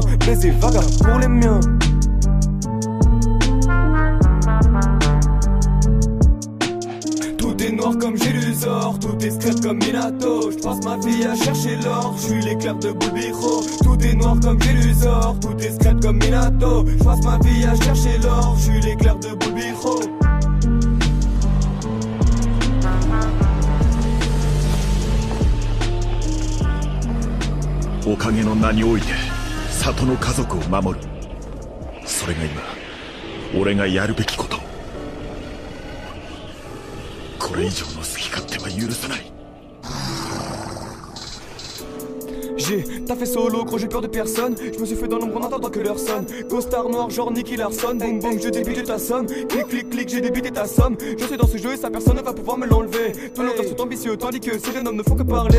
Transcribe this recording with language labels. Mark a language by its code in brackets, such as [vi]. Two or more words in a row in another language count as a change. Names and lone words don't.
[fr] Baiser vaga pour les miens. Tout est noir comme Gélusor, tout est secret comme Minato. Je passe ma vie à chercher l'or, je suis l'éclair de Bulbiro. Tout est noir comme Gélusor, tout est secret comme Minato. Je passe ma vie à chercher l'or, je suis l'éclair de Bulbiro. [ja] おかげの名において里の家族を守る。それが今俺がやるべきこと。これ以上の好き勝手は許さない。 [fr] J'ai taffé solo, gros j'ai peur de personne. Je me suis fait dans l'ombre en attendant que l'heure sonne. Costard noir genre Nicky Larson. Boum boum je débite ta somme. Clic clic clic j'ai débité ta somme. Je suis dans ce jeu et sa personne ne va pouvoir me l'enlever. Tous nos rêves sont ambitieux tandis que ces jeunes hommes ne font que parler.